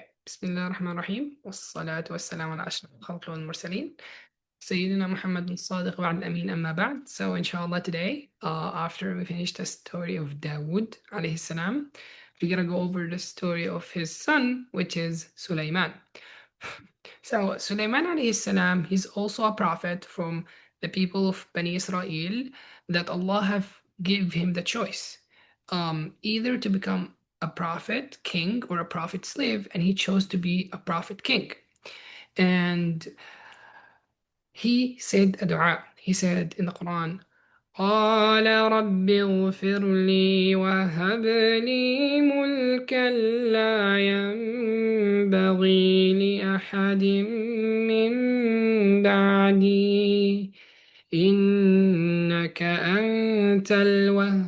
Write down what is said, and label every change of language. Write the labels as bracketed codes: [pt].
[ar] بسم الله الرحمن الرحيم والصلاة والسلام على أشرف الخلق والمرسلين سيدنا محمد الصادق وعد الأمين أما بعد. [en] So inshallah today, after we finish the story of Dawood [ar] عليه السلام, [en] we're gonna go over the story of his son, which is Sulaiman. So Sulaiman [ar] عليه السلام, [en] he's also a prophet from the people of Bani Isra'il that Allah have give him the choice, either to become a prophet king or a prophet slave, and he chose to be a prophet king. And he said a dua. He said in the Quran, [ar] قال رب اغفر لي وهب لي ملكا لا ينبغي لأحد من بعدي إنك أنت الوهاب.